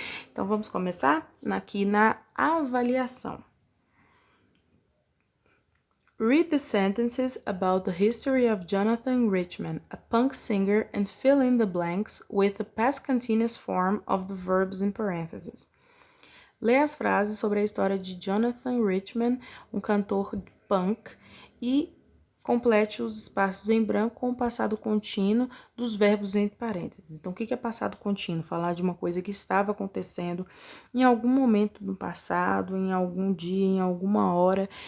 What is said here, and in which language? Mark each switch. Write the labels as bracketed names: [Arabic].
[Portuguese] Então, vamos começar aqui na avaliação. [English] Read the sentences about the history of Jonathan Richman, a punk singer, and fill in the blanks with the past continuous form of the verbs in parentheses. [Portuguese] Lê as frases sobre a história de Jonathan Richman, um cantor punk, e complete os espaços em branco com o passado contínuo dos verbos entre parênteses. Então, o que é passado contínuo? Falar de uma coisa que estava acontecendo em algum momento no passado, em algum dia, em alguma hora.